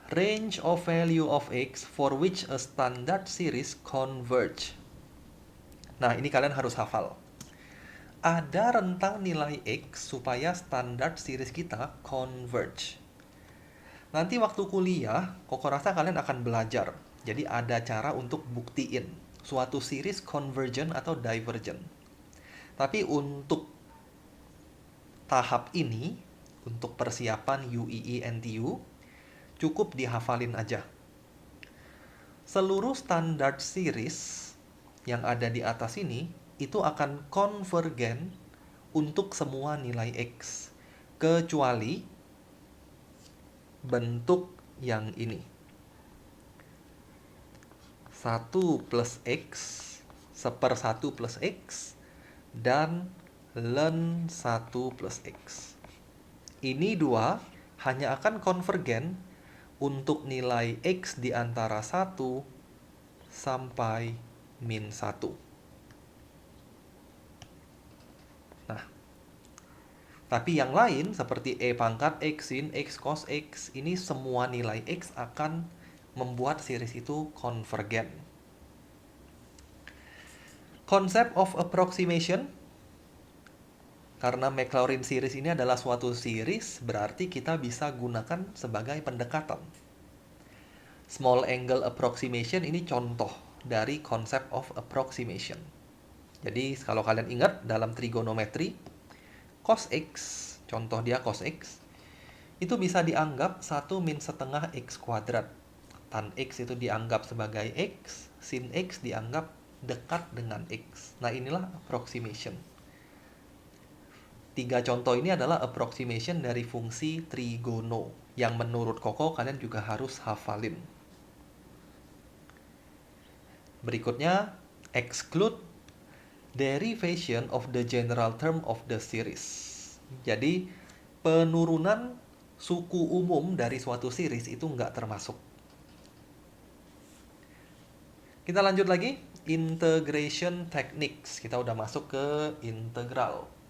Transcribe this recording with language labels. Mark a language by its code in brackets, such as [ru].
[en] Range of value of X for which a standard series converge. [id] Nah, ini kalian harus hafal. Ada rentang nilai X supaya standard series kita converge. Nanti waktu kuliah, Koko rasa kalian akan belajar. Jadi ada cara untuk buktiin suatu series convergent atau divergent. Tapi untuk tahap ini, untuk persiapan UEE NTU, cukup dihafalin aja. Seluruh standard series yang ada di atas ini, itu akan konvergen untuk semua nilai X. Kecuali bentuk yang ini. 1 plus X, 1/1 plus X, dan ln 1 plus X. Ini dua hanya akan konvergen untuk nilai X di antara 1 sampai min 1. Nah, tapi yang lain seperti E pangkat X, sin X, cos X, ini semua nilai X akan membuat series itu konvergen. [en] Concept of approximation. [id] Karena Maclaurin series ini adalah suatu series, berarti kita bisa gunakan sebagai pendekatan. Small angle approximation ini contoh dari konsep of approximation. Jadi kalau kalian ingat dalam trigonometri, cos X, contoh dia cos X, itu bisa dianggap 1 min setengah X kuadrat. Tan X itu dianggap sebagai X, sin X dianggap dekat dengan X. Nah inilah approximation. 3 contoh ini adalah approximation dari fungsi trigono yang menurut Koko kalian juga harus hafalin. Berikutnya, [en] exclude derivation of the general term of the series. [id] Jadi, penurunan suku umum dari suatu series itu nggak termasuk. Kita lanjut lagi, integration techniques. Kita udah masuk ke integral.